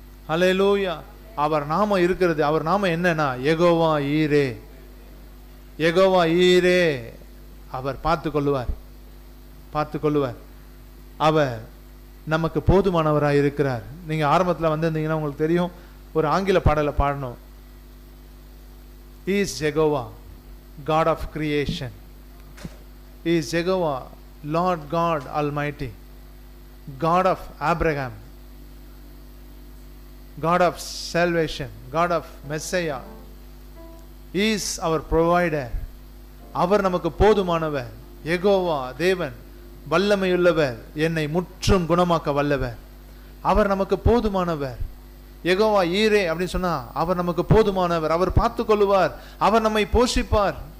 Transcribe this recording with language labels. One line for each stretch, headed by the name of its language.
Tamil: ஹல்லேலூயா. அவர் நாமம் இருக்கிறது. அவர் நாமம் என்னன்னா யெகோவா ஈரே. யெகோவா ஈரே. அவர் பார்த்து கொள்ளுவார், பார்த்து கொள்ளுவார். அவர் நமக்கு போதுமானவராக இருக்கிறார். நீங்க ஆரம்பத்தில் வந்திருந்தீங்கன்னா உங்களுக்கு தெரியும், ஒரு ஆங்கில பாடலை பாடணும்.
English: He is Jehovah, God of creation. He is Jehovah, Lord God Almighty, God of Abraham, God of salvation, God of Messiah. He is our provider.
Tamil: அவர் நமக்கு போதுமானவர். யெகோவா தேவன் வல்லமையுள்ளவர், என்னை முற்றும் குணமாக்க வல்லவர். அவர் நமக்கு போதுமானவர். யெகோவா ஈரே அப்படின்னு சொன்னா அவர் நமக்கு போதுமானவர். அவர் பார்த்து கொள்ளுவார், அவர் நம்மை போஷிப்பார்.